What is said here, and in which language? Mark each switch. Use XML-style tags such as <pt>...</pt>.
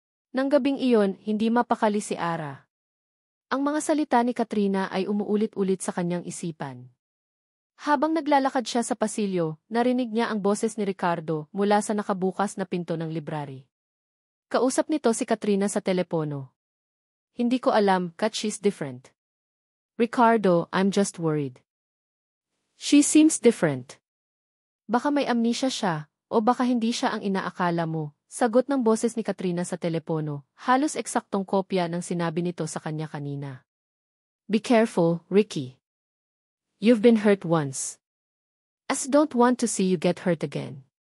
<tl>Nang gabing iyon, hindi mapakali si Ara. Ang mga salita ni Katrina ay umuulit-ulit sa kanyang isipan. Habang naglalakad siya sa pasilyo, narinig niya ang boses ni Ricardo mula sa nakabukas na pinto ng library. Kausap nito si Katrina sa telepono. Hindi ko alam,</tl> <en>Kat, she's different. Ricardo, I'm just worried. She seems different.</en> <tl>Baka may amnesia siya, o baka hindi siya ang inaakala mo, sagot ng boses ni Katrina sa telepono, halos eksaktong kopya ng sinabi nito sa kanya kanina.</tl> <en>Be careful, Ricky. You've been hurt once. As don't want to see you get hurt again.</en>